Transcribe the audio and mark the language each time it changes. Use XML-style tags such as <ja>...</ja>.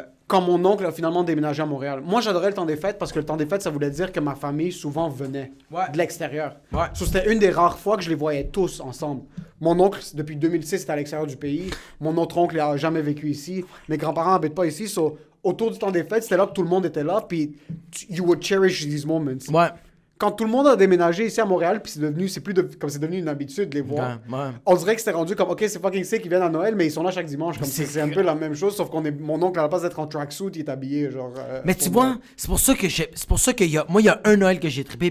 <fr>quand mon oncle a finalement déménagé à Montréal. Moi, j'adorais le temps des fêtes parce que le temps des fêtes, ça voulait dire que ma famille souvent venait de l'extérieur. Ouais. So, c'était une des rares fois que je les voyais tous ensemble. Mon oncle, depuis 2006, était à l'extérieur du pays. Mon autre oncle n'a jamais vécu ici. Mes grands-parents n'habitent pas ici. So, autour du temps des fêtes, c'était là que tout le monde était là.</fr> <en>Puis, you would cherish these moments.</en> <fr>Ouais. Quand tout le monde a déménagé ici à Montréal, puis c'est devenu une habitude de les voir. Ouais. On dirait que c'était rendu comme, ok, c'est</fr> <en>fucking sick,</en> <fr>ils viennent à Noël, mais ils sont là chaque dimanche. Comme c'est un peu la même chose, sauf mon oncle, à la place d'être en tracksuit, il est habillé, genre. Mais tu vois, c'est pour ça que il y a un Noël que j'ai trippé.</fr>